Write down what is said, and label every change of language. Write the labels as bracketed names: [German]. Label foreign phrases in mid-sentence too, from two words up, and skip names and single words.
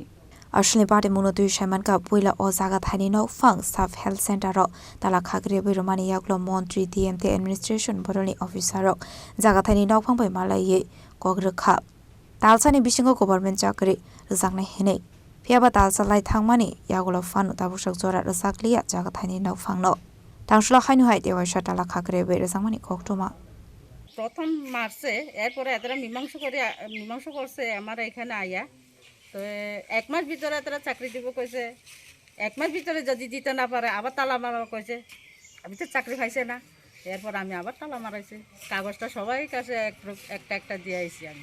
[Kok Borok] Ashni Badi Munodu Shaman Ka Puila O Jagathani Nok Fang [English] Staff Health Center [Kok Borok] Ro Tala Khagre Romani Yaklo Montri DMT Administration Boroni Officer Ro Jagathani Nok Fang by Malay Kogre Kap Talsani Bishingo Government Chakri Rezakne Hene Piaba Talsa Lai Thangmani Yagulo Fanu Tabushak Zora Rezaklia Jagathani Nok Fang No Tangshla Hainu Hai Dewa Shatala Khagre Rezamani Koktuma [Bangla] প্রথম মার্চে এরপরে এতরা মীমাংস করছে আমার এখানে আয়া তো এক মাস ভিতরে এতরা চাকরি দিব কইছে এক মাস ভিতরে যদি দিতে না পারে আবার তালা মারা কইছে আমি তো চাকরি পাইছে না এরপর আমি আবার তালা মারাইছি কাগজটা সবাই কাছে একটা একটা দিয়ে আইছি আমি